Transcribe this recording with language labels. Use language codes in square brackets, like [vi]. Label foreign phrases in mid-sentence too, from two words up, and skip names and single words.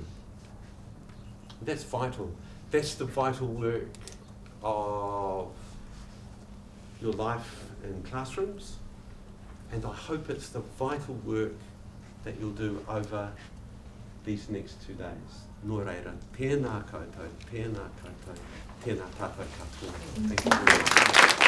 [en] That's vital. That's the vital work of your life in classrooms, and I hope it's the vital work that you'll do over these next 2 days. [mi] Nō reira, tēnā koutou, tēnā koutou, tēnā tātou katoa. [en] Thank you very much.